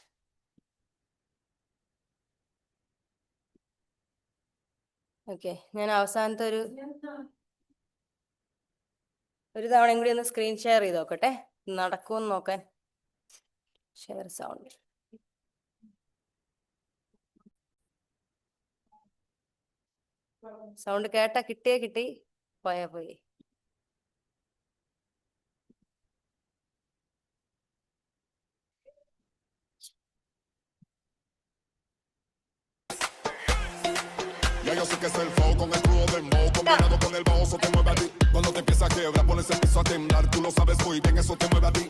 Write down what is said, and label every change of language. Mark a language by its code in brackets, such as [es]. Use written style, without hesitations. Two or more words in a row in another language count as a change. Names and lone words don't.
[ml] ഓക്കെ, ഞാൻ അവസാനത്തെ ഒരു തവണയും കൂടി ഒന്ന് [en] screen share [ml] ചെയ്ത് നോക്കട്ടെ, നടക്കുമെന്ന് നോക്കാൻ. [en] share sound [ml] കേട്ടാ കിട്ടി, പോയാ പോയി. [es] Ya yo sé que es el flow con el crudo dembow combinado con el bajo, eso te mueve a ti. Cuando te empieza a quebrar, pones el piso a temblar. Tú lo sabes muy bien, eso te mueve a ti.